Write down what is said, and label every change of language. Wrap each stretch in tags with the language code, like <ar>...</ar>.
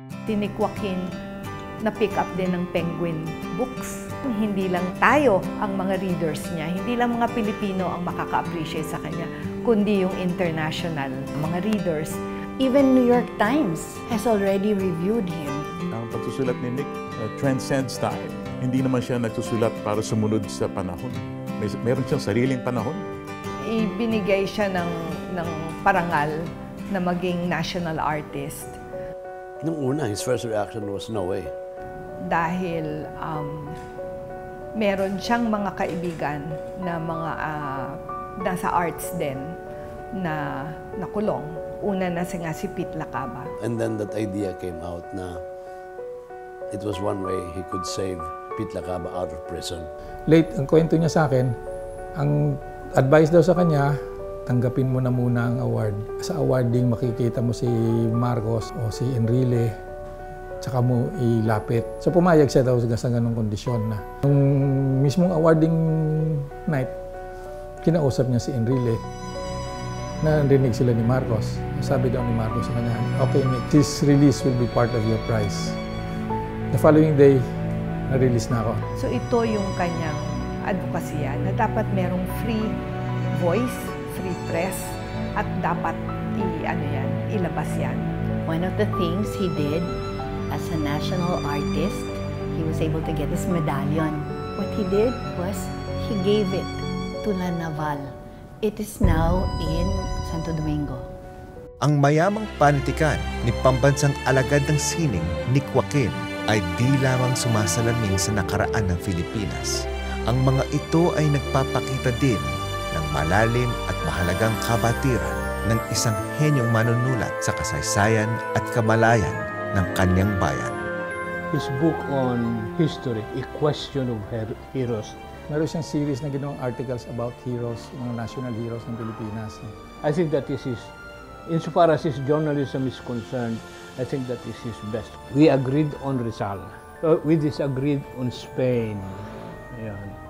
<tl>Si Nick Joaquin na-pick up din ng Penguin Books. Hindi lang tayo ang mga readers niya, hindi lang mga Pilipino ang makaka-appreciate sa kanya, kundi yung international mga readers.</tl> <en>Even New York Times has already reviewed him.</en> <tl>Ang pagsusulat ni Nick</tl> <en>transcends time.</en> <tl>Hindi naman siya nagsusulat para sumunod sa panahon. Meron siyang sariling panahon. Ibinigay siya ng parangal na maging national artist. Nung una,</tl> <en>his first reaction was, no way.</en> <tl>Dahil meron siyang mga kaibigan na mga nasa arts din na nakulong. Una na si Pete Lacaba.</tl> <en>And then that idea came out na it was one way he could save Pete Lacaba out of prison.</en> <tl>Late, ang kwento niya sa akin, ang advice daw sa kanya, tanggapin mo na muna ang award. Sa awarding makikita mo si Marcos o si Enrile, tsaka mo ilapit. So pumayag siya daw sa ganung kondisyon na. Nung mismong awarding night, kinausap niya si Enrile. Narinig sila ni Marcos. Sabi daw ni Marcos sa kanya,</tl> <en>okay Nick, this release will be part of your prize. The following day,</en> <tl>na-release na ako. So ito yung kanyang advokasya na dapat merong</tl> <en>free voice, free press,</en> <tl>at dapat ilabas yan.</tl> <en>One of the things he did as a national artist, he was able to get his medallion. What he did was he gave it to La Naval. It is now in Santo Domingo.</en> <tl>Ang mayamang panitikan ni pambansang alagad ng sining, Nick Joaquin, ay di lamang sumasalamin sa nakaraan ng Pilipinas. Ang mga ito ay nagpapakita din ng malalim at mahalagang kabatiran ng isang henyong manunulat sa kasaysayan at kamalayan ng kanyang bayan.</tl> <en>His book on history, A Question of Heroes.</en> <tl>Meron siyang series na ginawang</tl> <en>articles about heroes,</en> <tl>mga national heroes ng Pilipinas.</tl> <en>I think that is his, insofar as his journalism is concerned, I think that is his best. We agreed on Rizal. We disagreed on Spain.</en> <tl>Yan.</tl>